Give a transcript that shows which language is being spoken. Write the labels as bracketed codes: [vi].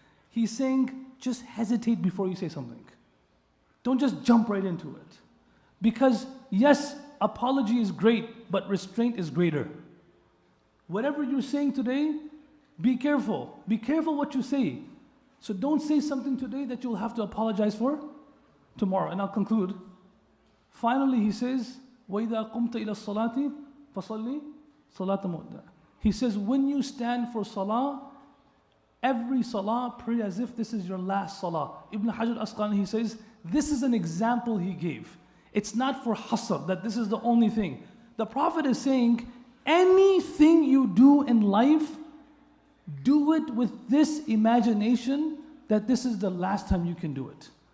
[en] He's saying, just hesitate before you say something. Don't just jump right into it. Because yes, apology is great, but restraint is greater. Whatever you're saying today, be careful. Be careful what you say. So don't say something today that you'll have to apologize for tomorrow. And I'll conclude. Finally, he says, [ar] وَإِذَا قُمْتَ إِلَى الصَّلَاةِ فَصَلِّ صَلَاةَ مُؤْدَى. [en] He says, when you stand for salah, every salah, pray as if this is your last salah. Ibn Hajar Asqalani, he says, this is an example he gave. It's not for hasr, that this is the only thing. The Prophet is saying, anything you do in life, do it with this imagination that this is the last time you can do it.